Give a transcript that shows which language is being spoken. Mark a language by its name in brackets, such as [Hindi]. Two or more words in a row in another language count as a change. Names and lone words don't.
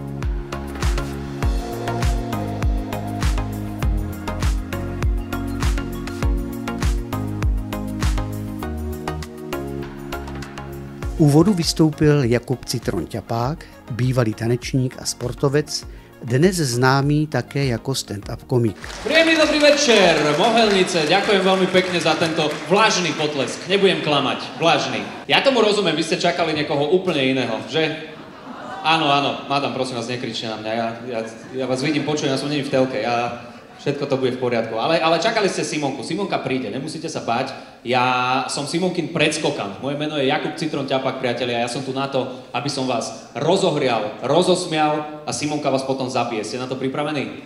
[Czech] Úvodu vystoupil Jakub Citron Ťapák, bývalý tanečník a sportovec, dnes známý také jako stand-up komik. [Slovak] Príjemný dobrý večer, Mohelnice, ďakujem veľmi pekne za tento vlažný potlesk, nebudem klamať, vlažný. Ja tomu rozumiem, vy ste čakali niekoho úplne iného, že? Áno, madam, prosím vás, nekričte na mňa, ja vás vidím, počujem, ja som není v telke, všetko to bude v poriadku, ale čakali ste Simonku, Simonka príde, nemusíte sa báť, ja som Simonkin predskokan, moje meno je Jakub Citron Ťapák, priatelia, ja som tu na to, aby som vás rozohrial, rozosmial a Simonka vás potom zabije, ste na to pripravení?